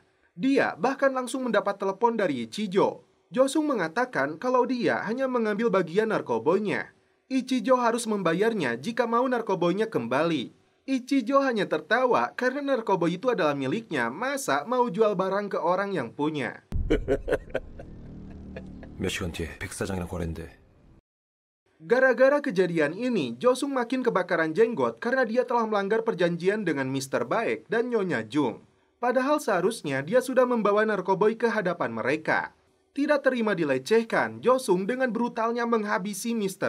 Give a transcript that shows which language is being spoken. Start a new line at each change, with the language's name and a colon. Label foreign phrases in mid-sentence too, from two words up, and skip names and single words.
Indonesian: Dia bahkan langsung mendapat telepon dari Ichijo. Josung mengatakan kalau dia hanya mengambil bagian narkoboynya. Ichijo harus membayarnya jika mau narkoboynya kembali. Ichijo hanya tertawa karena narkoboy itu adalah miliknya. Masa mau jual barang ke orang yang punya?
Korean: 몇 시간 뒤에 백사장이랑 거래인데.
Indonesian: Gara-gara kejadian ini, Josung makin kebakaran jenggot karena dia telah melanggar perjanjian dengan Mr. Baek dan Nyonya Jung. Padahal seharusnya dia sudah membawa narkoboy ke hadapan mereka. Tidak terima dilecehkan, Josung dengan brutalnya menghabisi Mr.